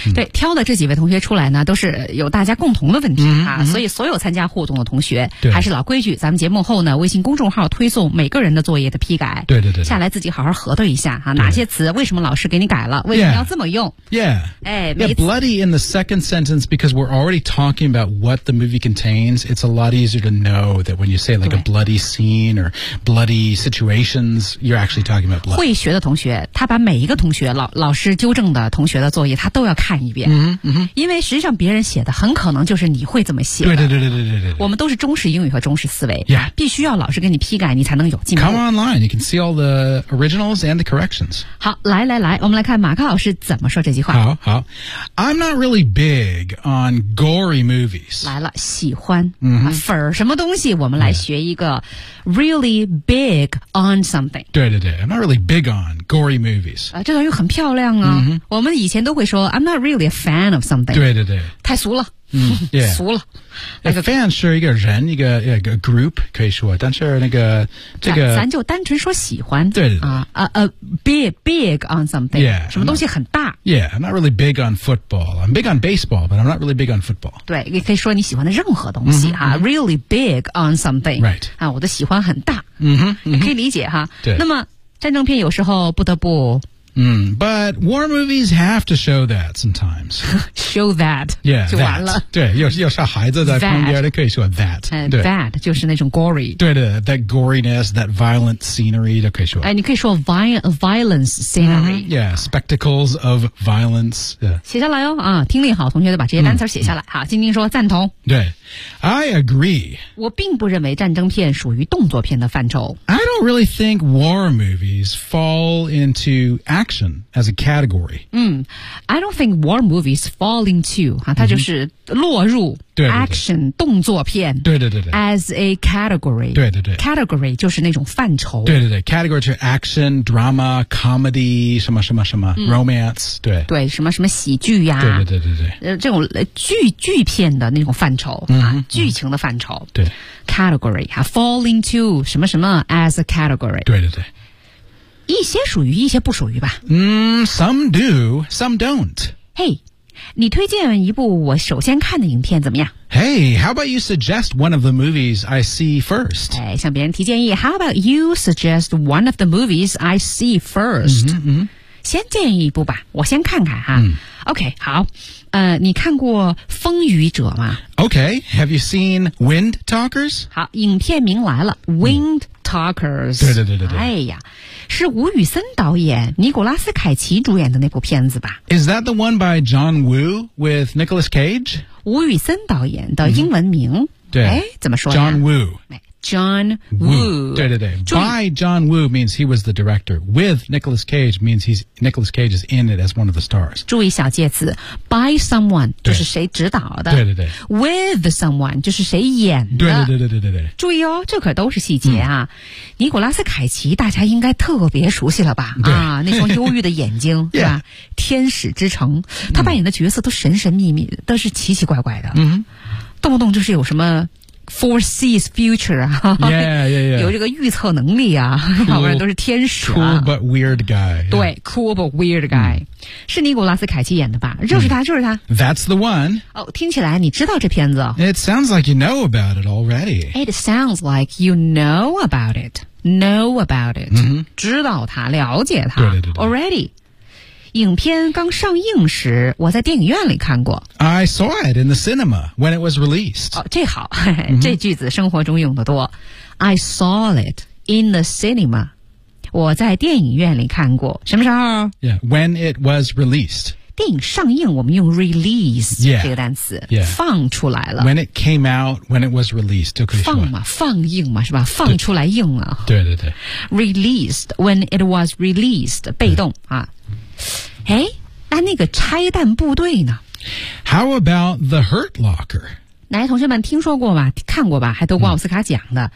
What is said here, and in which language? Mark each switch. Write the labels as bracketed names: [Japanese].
[Chinese] 对，挑的这几位同学出来呢都是有大家共同的问题，所以所有参加互动的同学还是老规矩，咱们节目后呢微信公众号推送每个人的作业的批改。对对 对, 对。下来自己好好核对一下哪些词为什么老师给你改了，为什么要这么用。 [English] Yeah. Yeah, bloody in the second sentence because we're already talking about what the movie contains, it's a lot easier to know that when you say like a bloody scene or bloody situations, you're actually talking about blood. [Chinese] 会学的同学，他把每一个同学老师纠正的同学的作业，他都要看一遍。因为实际上别人写的很可能就是你会这么写的。对对对对对对对。我们都是中式英语和中式思维。 [English] Yeah. [Chinese] 必须要老师给你批改，你才能有进步。 [English] Come online, you can see all the originals and the corrections. [Chinese] 好，来来来，我们来看马克老师怎么说这句话。 [English] 好好。I'm not really big on gory movies. [Chinese] 来了，喜欢。粉什么东西，我们来学一个 [English] really big on something. 对对对 ,I'm not really big on gory movies. [Chinese] 这段又很漂亮啊。我们以前都会说 [English] I'm not really a fan of something. [Chinese] 对对对。太俗了。 [English] Yeah. [Chinese] 俗了。 [English] A fan [Chinese] 是一个人一个 group, 可以说但是那个这个。咱就单纯说喜欢。对对对。 [English] Big on something. Yeah, [Chinese] 什么东西很大。 [English] Yeah, I'm not really big on football. I'm big on baseball, but I'm not really big on football. [Chinese] 对，你可以说你喜欢的任何东西啊。 [English] Really big on something. Right. [Chinese] 我的喜欢很大。可以理解哈。对。那么战争片有时候不得不。 [English] But war movies have to show that sometimes. Show that. Yeah, [Chinese] 就完了。对，有小孩子在旁边，可以说 that. That 就是那种 gory. [English] 对的 ，that goriness, that violent scenery [Chinese] 都可以说。你可以说 violence scenery. [English] Yeah, spectacles of violence. Yeah. [Chinese] 写下来哦，听力好，同学就把这些单词写下来。好，晶晶说赞同。 [English] 对 ，I agree. [Chinese] 我并不认为战争片属于动作片的范畴。 [English] I don't really think war movies fall into action as a category. I don't think war movies fall into, [Chinese] 它就是落入 [English] action, [Chinese] 动作片 [English] as a category. [Chinese] 对对对 category 就是那种范畴。对对对 category 就是 action, drama, comedy, 什么什么什么 romance, 对。对什么什么喜剧呀。对对对对对。这种剧片的那种范畴、剧情的范畴。对。 [English] category, fall into, [Chinese] 什么什么 [English] as a category. [Chinese] 对对对。一些属于一些不属于吧。 [English] Some do, some don't. [Chinese] Hey, 你推荐一部我首先看的影片怎么样？ [English] Hey, how about you suggest one of the movies I see first? [Chinese] 哎，向别人提建议。 [English] How about you suggest one of the movies I see first? [Chinese] 先建议一部吧，我先看看哈。 OK, 好。你看过《风雨者》吗？ [English] OK, have you seen Wind Talkers? [Chinese] 好，影片名来了， Wind Talkers。对对对对对。哎呀。是吴宇森导演尼古拉斯凯奇主演的那部片子吧 [English] Is that the one by John Woo with Nicolas Cage? [Chinese] 吴宇森导演的英文名、对怎么说 [English] John Woo John Woo 对对对 By John Woo means he was the director With Nicolas Cage means Nicolas Cage is in it as one of the stars [Chinese] 注意小介词 By someone 就是谁指导的对对对 With someone 就是谁演的对对对对对对注意哦这可都是细节啊、尼古拉斯凯奇大家应该特别熟悉了吧对、那双忧郁的眼睛是吧、天使之城他扮演的角色都神神秘秘都是奇奇怪怪的动不动就是有什么 [English] foresees future [Chinese] 啊 [English] yeah. [Chinese] 有这个预测能力啊好不然都是天使、 [English] cool but weird guy、 [Chinese] 对 [English] cool but weird guy、 [Chinese] 是尼古拉斯凯奇演的吧就是他就是他 [English] That's the one [Chinese] 哦听起来你知道这片子 [English] It sounds like you know about it already It sounds like you know about it Know about it、 [Chinese] 知道他了解他对对对对 Already影片刚上映时我在电影院里看过 [English] I saw it in the cinema when it was released、 [Chinese] 这好这句子生活中用得多 [English] I saw it in the cinema [Chinese] 我在电影院里看过什么时候 [English] When it was released [Chinese] 电影上映我们用 release 这个单词 放出来了 [English] When it came out when it was released [Chinese] 就可以说放嘛放映嘛是吧放出来映了对对对 [English] released when it was released [Chinese] 被动啊哎，那那个拆弹部队呢 [English] ？How about the Hurt Locker？ [Chinese] 来，同学们听说过吧？看过吧？还得过奥斯卡奖的。